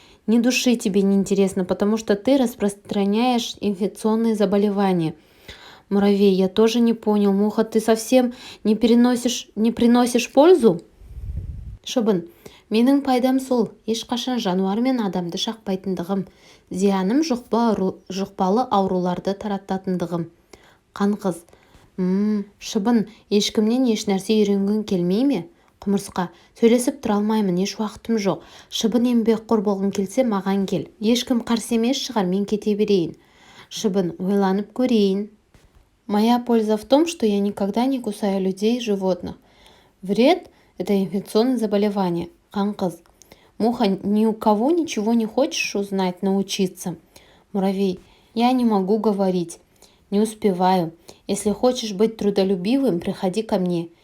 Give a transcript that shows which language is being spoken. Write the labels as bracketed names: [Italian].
[Russian] Ни души тебе не интересно, потому что ты распространяешь инфекционные заболевания. Муравей. Я тоже не понял. Муха, ты совсем не приносишь пользу? [Kazakh] Шыбын. Менің пайдам сол. Ешқашан жануар мен адамды шақпайтындығым. Зияным жұқпалы ауруларды тарататындығым. Қаңғыз. Шыбын. Ешкімнен еш нәрсе үйренгің келмей ме? Құмырсқа. Сөйлесіп тұра алмаймын, еш уақытым жоқ. Шыбын, еңбекқор болғың келсе маған кел. Ешкім қарсы емес шығар, мен кете берейін. Шыбын. Ойланып көрейін. [Russian] Моя польза в том, что я никогда не кусаю людей и животных. Вред – это инфекционное заболевание. Қаңғыз. Муха, ни у кого ничего не хочешь узнать, научиться? Муравей. Я не могу говорить. Не успеваю. Если хочешь быть трудолюбивым, приходи ко мне.